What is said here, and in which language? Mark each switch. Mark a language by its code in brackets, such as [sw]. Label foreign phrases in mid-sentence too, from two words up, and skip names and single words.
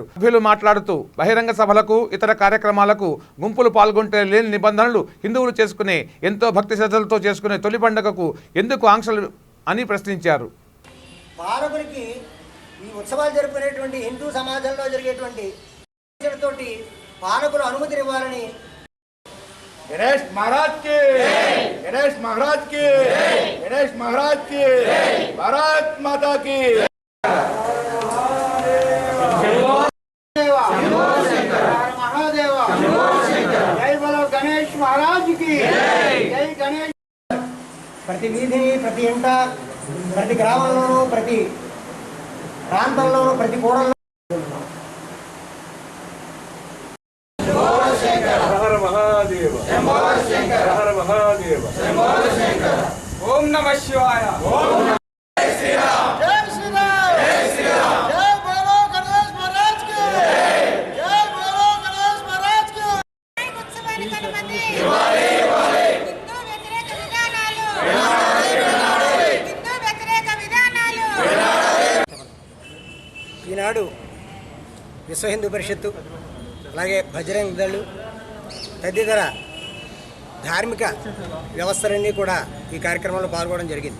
[te] సభ్యులు మాట్లాడుతూ బహిరంగ సభలకు, ఇతర కార్యక్రమాలకు గుంపులు పాల్గొంటే లేని నిబంధనలు హిందువులు చేసుకునే ఎంతో భక్తి శ్రద్ధలతో చేసుకునే తొలి పండుగకు ఎందుకు ఆంక్షలు అని ప్రశ్నించారు. పాలకులకి ఈ ఉత్సవాలు జరుపుకునేటువంటి హిందూ సమాజంలో జరిగేటువంటి తోటి పాలకులు అనుమతినివ్వాలని [hi] गणेश महाराज की गणेश महाराज की गणेश महाराज की भारत माता की महादेवा जय बोलो गणेश महाराज की जय गणेश. [te] ప్రతి వీధిని, ప్రతి ఇంట, ప్రతి గ్రామంలోనూ, ప్రతి ప్రాంతంలోనూ, ప్రతి కూడల్లో [sa] ओम नमः शिवाय. [hi] जय श्री राम, जय बोलो गणेश महाराज की जय बोलो गणेश महाराज की. [te] అనుమతి హిందూ వ్యతిరేక విధానాలు హిందూ వ్యతిరేక విధానాలు. ఈనాడు విశ్వ హిందూ పరిషత్తు అలాగే బజరంగ్ దళ్ తదితర ధార్మిక వ్యవస్థలన్నీ కూడా ఈ కార్యక్రమంలో పాల్గొనడం జరిగింది.